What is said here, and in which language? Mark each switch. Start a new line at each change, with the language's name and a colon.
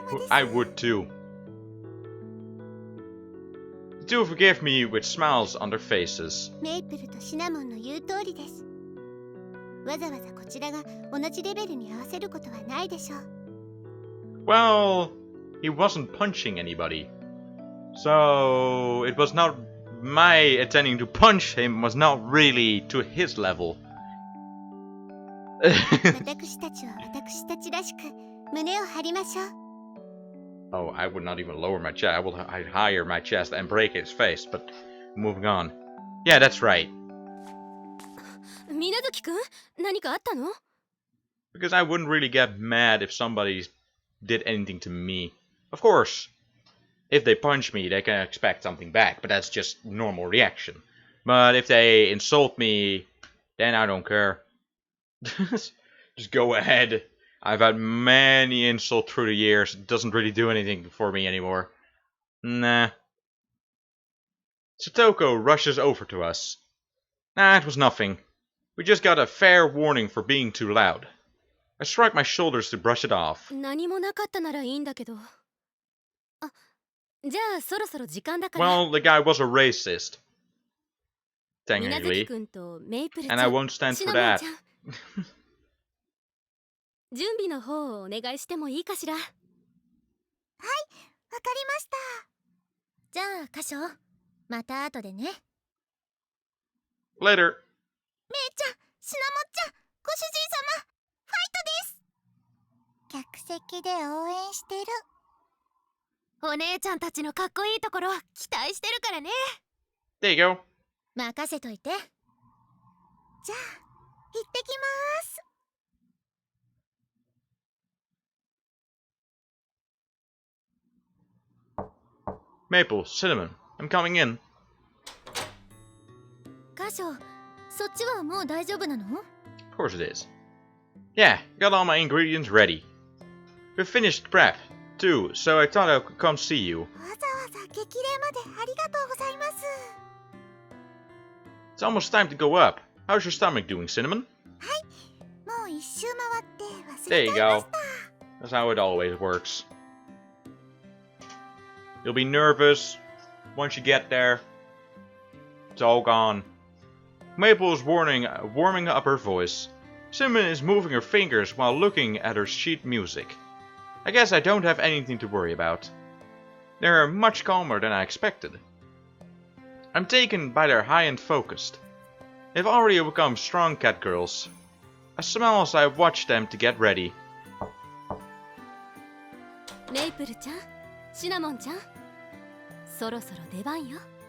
English: I would too. Do forgive me with smiles on their faces.
Japanese: メイプルとシナモンの言う通りです。わざわざこちらが同じレベルに合わせることはないでしょう。
English: Well, he wasn't punching anybody. So it was not my intending to punch him was not really to his level.
Japanese: 私たちは私たちらしく胸を張りましょう。
English: Oh, I would not even lower my chest. I'd higher my chest and break his face, but moving on. Yeah, that's right.
Japanese: 水無月くん、何かあったの?
English: Because I wouldn't really get mad if somebody did anything to me. Of course, if they punch me, they can expect something back, but that's just normal reaction. But if they insult me, then I don't care. Just go ahead. I've had many insults through the years. It doesn't really do anything for me anymore. Nah. Satoko rushes over to us. Nah, it was nothing. We just got a fair warning for being too loud. I shrug my shoulders to brush it off.
Japanese: 何もなかったならいいんだけど。あ、じゃあそろそろ時間だから。
English: Well, the guy was a racist. Technically.
Japanese: 君とメイプルちゃん、
English: And I won't stand for that.
Japanese: 準備の方をお願いしてもいいかしら。はい、わかりました。じゃあ、カショ、また後でね。
English: Later.
Japanese: メイちゃん、シナモンちゃん、ご主人様、ファイトです。客席で応援してる。お姉ちゃんたちのかっこいいところ期待してるからね。
English: There you go.
Japanese: 任せといて。じゃあ、行ってきます。
English: Maple, cinnamon, I'm coming in.
Japanese: カショ、そっちはもう大丈夫なの?
English: Of course it is. Yeah, got all my ingredients ready. We finished prep, too, so I thought I could come see you.
Japanese: わざわざ激励までありがとうございます。
English: It's almost time to go up. How's your stomach doing, Cinnamon?
Japanese: はい、もう一周回って忘れ
English: you
Japanese: ちゃいま
English: go.
Japanese: した。
English: That's how it always works. You'll be nervous once you get there. It's all gone. Maple is warming up her voice. Cinnamon is moving her fingers while looking at her sheet music. I guess I don't have anything to worry about. They're much calmer than I expected. I'm taken by their high-end focus. They've already become strong cat girls. I smile as I watch them to get ready.
Japanese: メイプルちゃん、シナモンちゃん、そろそろ出番よ。